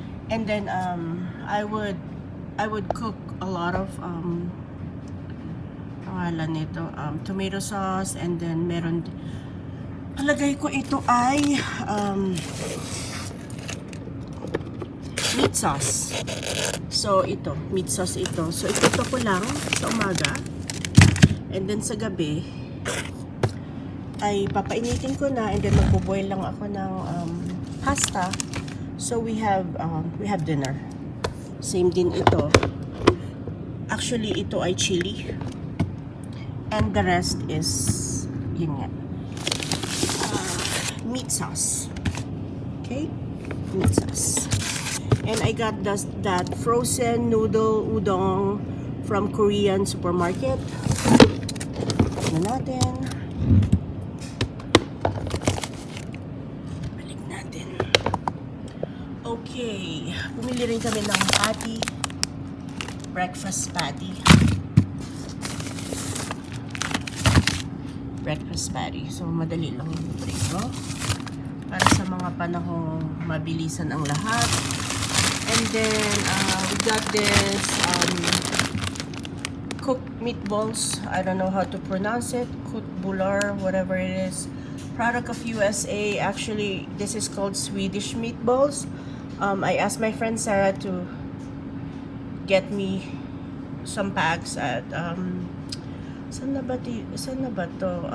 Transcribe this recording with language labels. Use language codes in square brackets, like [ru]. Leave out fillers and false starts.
[en] And then, I would cook a lot of, [tl] pangalan nito, [en] tomato sauce, and then [tl] meron, palagay ko ito ay, [en] meat sauce. [tl] So, ito, meat sauce ito. So, ito ko lang sa umaga. [en] And then, [tl] sa gabi, ay papainitin ko na, [en] and then [tl] magbo-boil lang ako ng pasta. [en] So, we have dinner. Same [tl] din ito. [en] Actually, [tl] ito ay [en] chili. And the rest is, [tl] yun nga, [en] meat sauce. Okay? Meat sauce. And I got that frozen noodle udon from Korean supermarket. [tl] Tignan natin. Balik natin. Okay. Bumili rin kami ng patty. Breakfast patty. Breakfast patty. So, madali lang yung prito. Para sa mga panahong mabilisan ang lahat. [en] And then, we got this cooked meatballs. I don't know how to pronounce it. Cooked bular, whatever it is. Product of USA. Actually, this is called Swedish meatballs. I asked my friend Sarah to get me some packs [tl] at saan na ba to?